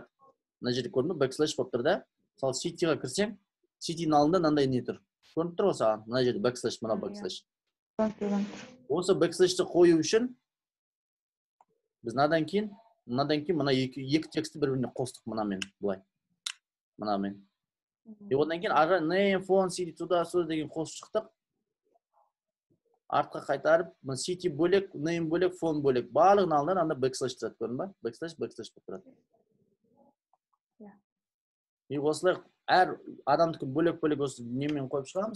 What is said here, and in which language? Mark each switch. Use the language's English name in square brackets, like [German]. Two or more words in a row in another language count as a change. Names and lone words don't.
[Kazakh] Мына жерде көрдің бе? Backslash болып тұр да. Мысалы City-ға кірсең, City-ның алдында мынандай не тұр. Көрініп тұр ғой саған? Мына жерде backslash, мына backslash. Осы backslash'ты қою үшін біз мынадан кейін мына екі тексті бір-біріне қостық мынамен, бұлай. Мынамен. Одан кейін ары [English] name, font, city, [Kazakh] туда-сюда деген қосып шықтық. Артқа қайтарып, city бөлек, name бөлек, font бөлек. Барлығын алдынан анда backslash тұрады, көрдің ба? Backslash болып тұрады. И осылай әр адамдікі бөлек-бөлек осы немен қойып шығамыз.